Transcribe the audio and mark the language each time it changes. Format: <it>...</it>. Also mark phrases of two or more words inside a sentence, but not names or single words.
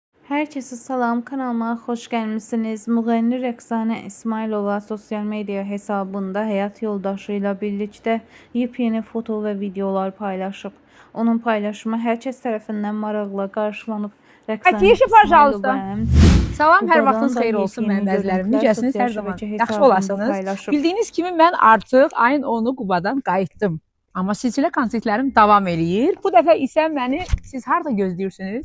<az>Herkese salam,</az> <tr>kanalıma hoş gelmişsiniz.</tr> <az>Müğənni Rəqsanə İsmailova</az> <tr>sosyal medya</tr> <az>hesabında həyat yoldaşıyla birlikte yepyeni foto ve videolar paylaşıb. Onun paylaşımı herkes tərəfindən maraqla qarşılanıb. Rəqsanə İsmailova Salam, hər vaxtınız xeyir olsun mənim əzizlərim. Necəsiniz, hər zaman yaxşı olasınız. Bildiyiniz kimi mən artıq ayın 10'u Qubadan qayıtdım. Amma silsilə konsertlərim davam eləyir. Bu dəfə isə məni siz harda gözləyirsiniz?</az>